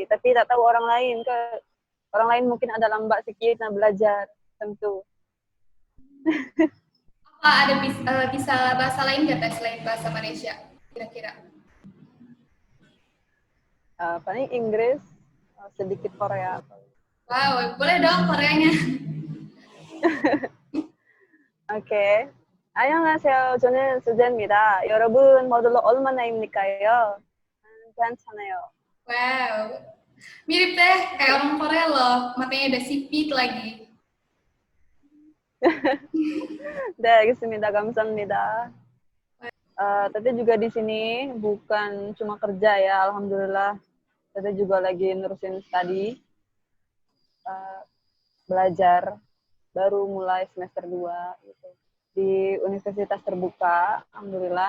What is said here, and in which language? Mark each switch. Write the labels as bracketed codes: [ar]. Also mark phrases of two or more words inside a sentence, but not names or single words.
[ms] Tapi tak tahu orang lain ke. Orang lain mungkin ada lambat sikit nak belajar. [id] Tentu. Apa ada bisa bahasa lain nggak Teh selain bahasa Malaysia kira-kira? Paling Inggris, sedikit Korea. Wow, boleh dong Koreanya. [ko] 오케이. 안녕하세요. 저는 수재입니다. 여러분 모두 얼마나 입니까요? 괜찮아요. [id] Wow, mirip Teh kayak orang Korea loh, matanya udah sipit lagi. [ko] 네, 알겠습니다. 감사합니다. [id] Tete juga di sini bukan cuma kerja ya, alhamdulillah. Tete juga lagi nerusin studi, belajar, baru mulai semester 2 gitu. Di universitas terbuka, alhamdulillah.